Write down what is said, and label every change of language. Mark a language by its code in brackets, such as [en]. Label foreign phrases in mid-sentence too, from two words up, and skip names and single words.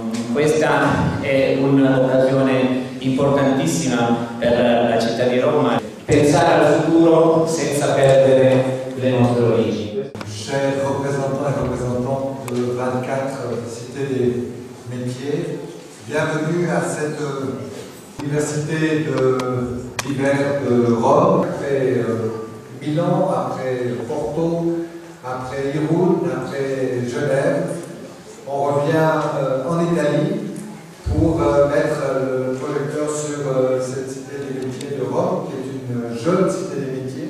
[it] Questa è un'occasione importantissima per la città di Roma. Pensare al futuro senza perdere le nostre origini. [fr] Chers représentants et représentantes de 24 cités des métiers, bienvenue à cette université d'hiver de Rome. Après Milan, après Porto, après Irun, après Genève, on revient en Italie pour mettre le projecteur sur cette cité des métiers de Rome, qui est une jeune cité des métiers.